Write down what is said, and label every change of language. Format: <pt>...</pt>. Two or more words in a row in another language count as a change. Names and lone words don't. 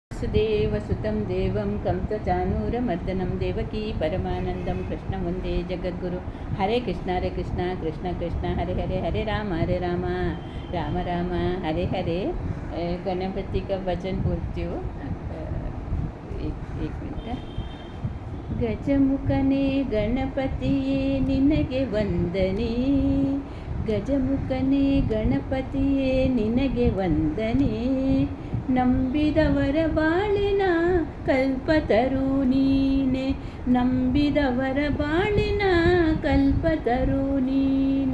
<sa>ವಸುದೇವಸುತಂ ದೇವಂ ಕಂಸಚಾನೂರಮರ್ದನಂ ದೇವಕೀ ಪರಮಾನಂದಂ ಕೃಷ್ಣ ವಂದೇ ಜಗದ್ಗುರು. ಹರೇ ಕೃಷ್ಣ ಕೃಷ್ಣ ಕೃಷ್ಣ ಹರೆ ಹರೆ, ಹರೆ ರಾಮ ರಾಮ ರಾಮ ಹರೆ ಹರೆ.</sa> <hi>गणपति का वचन बोलती हूँ. एक मिनट.</hi> <kn>ಗಜಮುಖನೇ ಗಣಪತಿಯೇ ನಿನಗೆ ವಂದನೆ, ಗಜಮುಖನೇ ಗಣಪತಿಯೇ ನಿನಗೆ ವಂದನೆ. ನಂಬಿದವರ ಬಾಳಿನ ಕಲ್ಪತರು ನೀನೆ, ನಂಬಿದವರ ಬಾಳಿನ ಕಲ್ಪತರು ನೀನೆ.</kn>